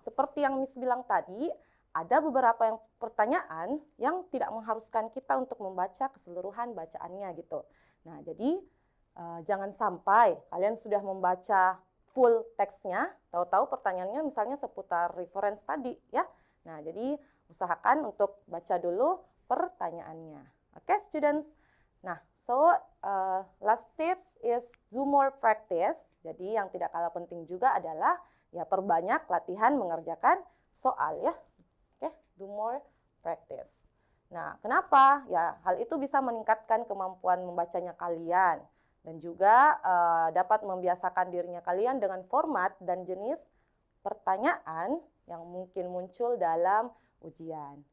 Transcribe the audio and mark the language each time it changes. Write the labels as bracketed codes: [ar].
[id] Seperti yang Miss bilang tadi, ada beberapa pertanyaan yang tidak mengharuskan kita untuk membaca keseluruhan bacaannya gitu. Nah, jadi jangan sampai kalian sudah membaca full teksnya, tahu-tahu pertanyaannya misalnya seputar reference tadi ya. Nah, jadi usahakan untuk baca dulu pertanyaannya. [en] Oke, students. Nah, so last tips is do more practice. [id] Jadi yang tidak kalah penting juga adalah ya perbanyak latihan mengerjakan soal ya. [en] Oke, do more practice. [id] Nah, kenapa? Ya, hal itu bisa meningkatkan kemampuan membacanya kalian dan juga dapat membiasakan dirinya kalian dengan format dan jenis pertanyaan yang mungkin muncul dalam ujian.